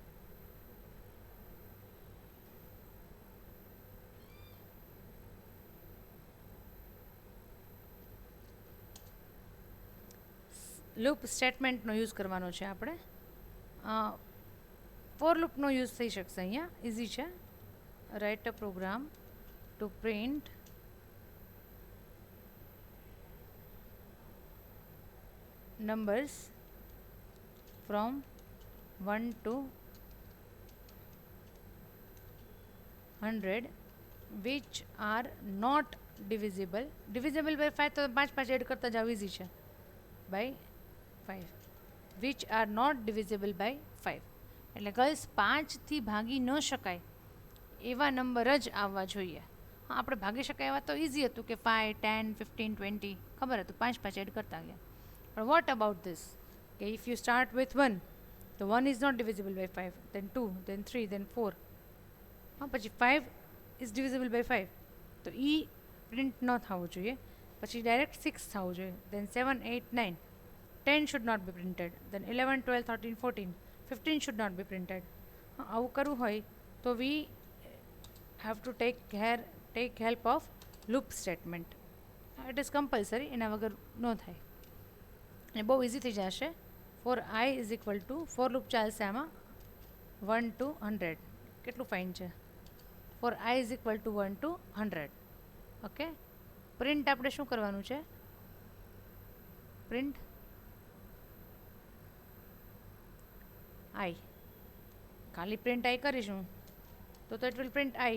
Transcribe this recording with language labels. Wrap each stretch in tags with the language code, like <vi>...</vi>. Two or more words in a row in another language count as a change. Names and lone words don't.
<en>loop statementનો</en> <gu>યુઝ કરવાનો છે આપણે.</gu> <en>for loopનો</en> <gu>યુઝ થઈ શકશે અહીંયા, ઇઝી છે.</gu> <en>write a program to print numbers from 1 to 100 which are not divisible by 5</en> <gu>તો 5 એડ કરતા જાવ ઇઝી છે</gu> <en>by 5 which are not divisible by 5</en> <gu>એટલે ગર્લ્સ 5થી ભાગી ન શકાય એવા નંબર જ આવવા જોઈએ. હા, આપણે ભાગી શકાય એવા તો ઇઝી હતું કે 5, 10, 15, 20 ખબર હતું, 5 એડ કરતા ગયા.</gu> <en>પણ what about this કે if you start with 1 તો 1 is not divisible by 5, then 2, then 3, then 4.</en> <gu>હા, પછી</gu> <en>5 is divisible by 5</en> <gu>તો એ પ્રિન્ટ ન થવું જોઈએ. પછી ડાયરેક્ટ 6 થવું જોઈએ,</gu> <en>then 7, 8, 9, 10 should not be printed, then 11, 12, 13, 14, 15 should not be printed.</en> <gu>હા, આવું કરવું હોય તો</gu> <en>we have to take help of loop statement. It is compulsory,</en> <gu>એના વગર ન થાય અને બહુ ઇઝી થઈ જશે.</gu> <en>for i is equal to for loop</en> <gu>ચાલશે આમાં</gu> <en>1 to 100.</en> <gu>કેટલું ફાઇન છે?</gu> <en>for i is equal to 1 to 100.</en> <gu>ઓકે, પ્રિન્ટ આપણે શું કરવાનું છે?</gu> <en>print i,</en> <gu>ખાલી</gu> <en>print i</en> <gu>કરીશું તો</gu> <en>it will print i.</en>